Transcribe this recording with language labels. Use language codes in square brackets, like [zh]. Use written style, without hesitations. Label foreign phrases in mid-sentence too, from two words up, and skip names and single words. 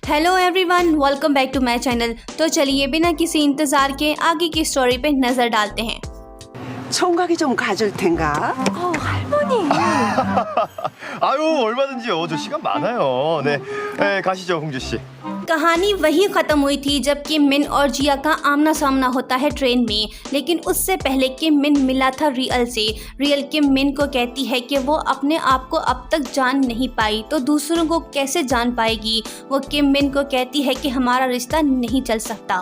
[en] Hello everyone, welcome back to my channel. [hi] तो चलिए बिना किसी इंतजार के आगे की स्टोरी पे नजर डालते हैं। [ko] 총각이 좀 가줄 텐가? 할머니. 아유, 얼마든지요. 저 시간 많아요. 네, 가시죠, 홍주 씨. [hi] कहानी वही खत्म हुई थी जब किम मिन और जिया का आमना सामना होता है ट्रेन में। लेकिन उससे पहले किम मिन मिला था रियल से। रियल किम मिन को कहती है कि वो अपने आप को अब तक जान नहीं पाई तो दूसरों को कैसे जान पाएगी। वो किम मिन को कहती है कि हमारा रिश्ता नहीं चल सकता।